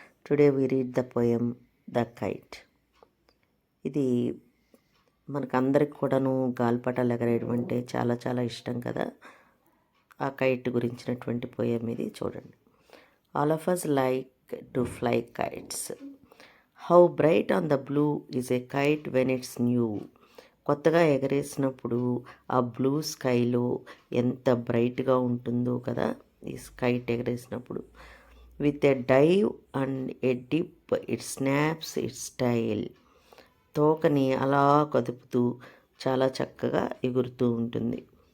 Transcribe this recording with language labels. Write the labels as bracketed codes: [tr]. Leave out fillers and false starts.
[en] Today we read the poem The Kite. [te] ఇది మనకందరికి కూడాను గాలిపటాలు ఎగరేయడం అంటే చాలా చాలా ఇష్టం కదా. ఆ కైట్ గురించినటువంటి పోయం ఇది చూడండి. [en] All of us like to fly kites. How bright on the blue is a kite when it's new. [te] కొత్తగా ఎగరేసినప్పుడు ఆ బ్లూ స్కైలో ఎంత బ్రైట్గా ఉంటుందో కదా ఈ kite ఎగరేసినప్పుడు. [en] With a dive and a dip it snaps its tail. [te] తోకని అలా కదుపుతూ చాలా చక్కగా ఎగురుతూ ఉంటుంది.